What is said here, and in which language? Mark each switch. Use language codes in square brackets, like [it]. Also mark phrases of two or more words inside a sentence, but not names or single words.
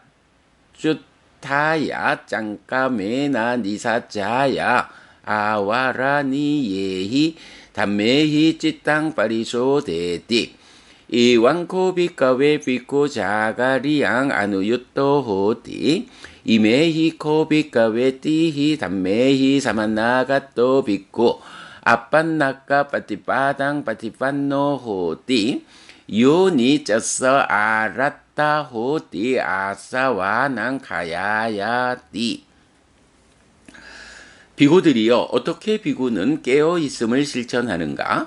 [pi] paccuṭṭhāya caṅkamena nisajjāya āvaraṇiyehi dhammehi cittaṃ parisodheti evaṃ kho bhikkhave bhikkhu jāgariyaṃ anuyutto hoti imehi kho bhikkhave tīhi dhammehi samannāgato bhikkhu apaṇṇakapaṭipadaṃ paṭipanno hoti yoni cassa āraddhā hoti āsavānaṃ khayāya [ko] 비구들이여 어떻게 비구는 깨어 있음을 실천하는가?